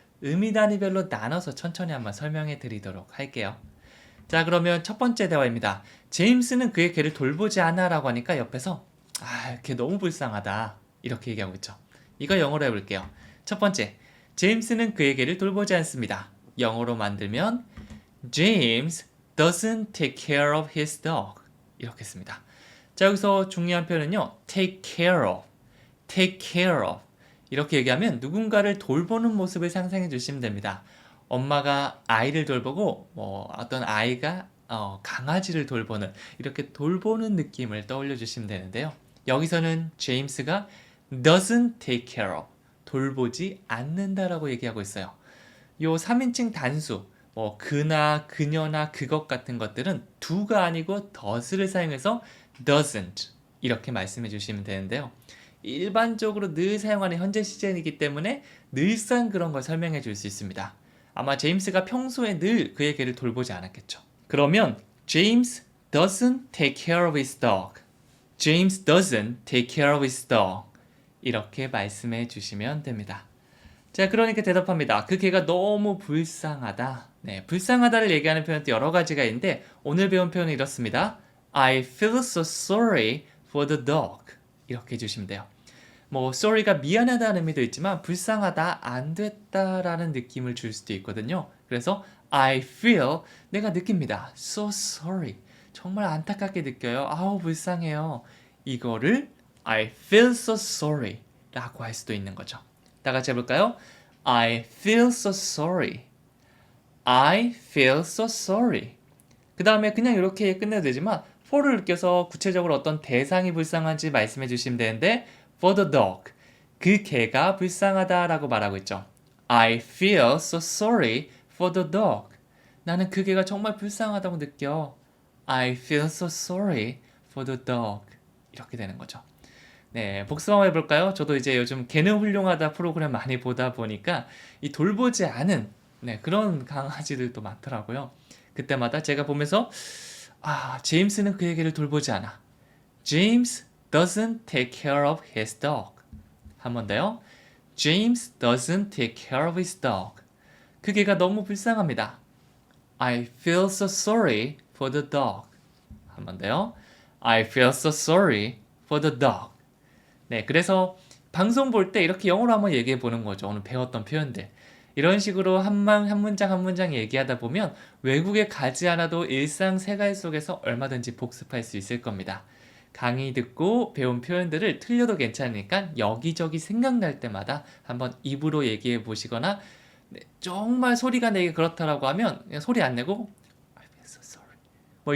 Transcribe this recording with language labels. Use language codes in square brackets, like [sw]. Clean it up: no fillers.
[ko] 의미 단위별로 나눠서 천천히 한번 설명해 드리도록 할게요. 자, 그러면 첫 번째 대화입니다. 제임스는 그의 개를 돌보지 않아 라고 하니까 옆에서 걔 너무 불쌍하다 이렇게 얘기하고 있죠. 이거 영어로 해볼게요. 첫 번째, 제임스는 그의 개를 돌보지 않습니다. 영어로 만들면 [en] James doesn't take care of his dog [ko] 이렇게 씁니다. 자, 여기서 중요한 표현은요. take care of, take care of 이렇게 얘기하면 누군가를 돌보는 모습을 상상해 주시면 됩니다. 엄마가 아이를 돌보고 어떤 아이가 강아지를 돌보는 이렇게 돌보는 느낌을 떠올려 주시면 되는데요. 여기서는 제임스가 [en] doesn't take care of [ko] 돌보지 않는다라고 얘기하고 있어요. 요 3인칭 단수 그나 그녀나 그것 같은 것들은 do가 아니고 does를 사용해서 doesn't 이렇게 말씀해 주시면 되는데요. 일반적으로 늘 사용하는 현재 시제이기 때문에 늘상 그런 걸 설명해 줄 수 있습니다. 아마 제임스가 평소에 늘 그의 개를 돌보지 않았겠죠. [en] 그러면 James doesn't take care of his dog. James doesn't take care of his dog. [ko] 이렇게 말씀해 주시면 됩니다. 자, 그러니까 대답합니다. 그 개가 너무 불쌍하다. 네, 불쌍하다를 얘기하는 표현도 여러 가지가 있는데 오늘 배운 표현은 이렇습니다. [en] I feel so sorry for the dog. [ko] 이렇게 해주시면 돼요. sorry가 미안하다는 의미도 있지만 불쌍하다, 안 됐다라는 느낌을 줄 수도 있거든요. 그래서 I feel, 내가 느낍니다. So sorry. 정말 안타깝게 느껴요. 아우, 불쌍해요. 이거를 [en] I feel so sorry [ko] 라고 할 수도 있는 거죠. 다 같이 해볼까요? [en] I feel so sorry. I feel so sorry. [ko] 그 다음에 그냥 이렇게 끝내도 되지만 for를 느껴서 구체적으로 어떤 대상이 불쌍한지 말씀해 주시면 되는데 [en] for the dog, [ko] 그 개가 불쌍하다라고 말하고 있죠. [en] I feel so sorry for the dog. [ko] 나는 그 개가 정말 불쌍하다고 느껴. [en] I feel so sorry for the dog. [ko] 이렇게 되는 거죠. 네, 복습 한번 해볼까요? 저도 이제 요즘 개는 훌륭하다 프로그램 많이 보다 보니까 이 돌보지 않은 그런 강아지들도 많더라고요. 그때마다 제가 보면서 제임스는 그 얘기를 돌보지 않아. [en] James doesn't take care of his dog. [ko] 한 번 더요. [en] James doesn't take care of his dog. [ko] 그 개가 너무 불쌍합니다. [en] I feel so sorry for the dog. [ko] 한 번 더요. [en] I feel so sorry for the dog. [ko] 네, 그래서 방송 볼 때 이렇게 영어로 한번 얘기해 보는 거죠. 오늘 배웠던 표현들. 이런 식으로 한 문장 한 문장 얘기하다 보면 외국에 가지 않아도 일상 생활 속에서 얼마든지 복습할 수 있을 겁니다. 강의 듣고 배운 표현들을 틀려도 괜찮으니까 여기저기 생각날 때마다 한번 입으로 얘기해 보시거나 정말 소리가 내기 그렇다라고 하면 그냥 소리 안 내고 [en] I'm so sorry.